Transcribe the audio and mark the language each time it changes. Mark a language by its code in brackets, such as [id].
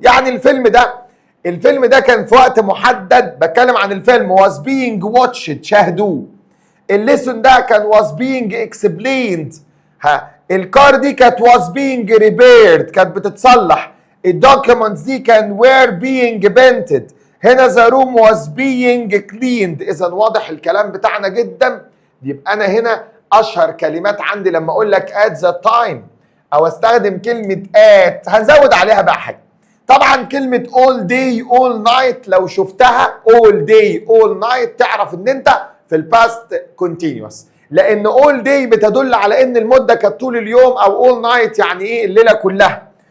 [ar] يعني الفيلم ده كان في وقت محدد، بتكلم عن الفيلم [en] was being watched، [ar] شاهدوه. الليسون ده كان [en] was being explained. [ar] الكار دي كانت [en] was being repaired، [ar] كانت بتتصلح. الدوكيومنتس دي كان [en] were being painted. [ar] هنا [en] the room was being cleaned. [ar] اذا واضح الكلام بتاعنا جدا. يبقى انا هنا اشهر كلمات عندي لما اقول لك [en] at the time [ar] او استخدم كلمة at، هنزود عليها بقى حاجة. طبعا كلمة [en] all day all night [ar] لو شفتها all day all night تعرف ان انت في الباست continuous، لان all day بتدل على ان المدة كانت طول اليوم، او all night يعني ايه الليلة كلها.